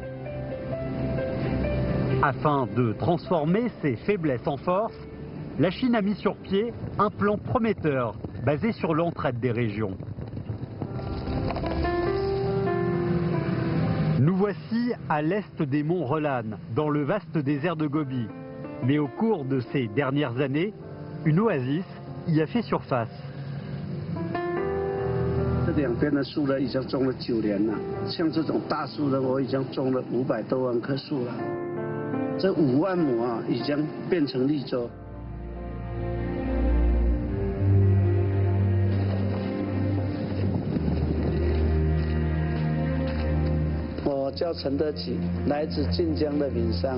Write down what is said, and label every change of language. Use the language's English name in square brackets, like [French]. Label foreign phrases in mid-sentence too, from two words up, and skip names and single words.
[French] Afin de transformer ces faiblesses en force, la Chine a mis sur pied un plan prometteur basé sur l'entraide des régions. Nous voici à l'est des monts Relan, dans le vaste désert de Gobi. Mais au cours de ces dernières années, une oasis y a fait surface. [Chinese] 这两边的树呢，已经种了9年了。像这种大树呢，我已经种了500多万棵树了。这5万亩啊，已经变成绿洲。我叫陈德启，来自晋江的闽商。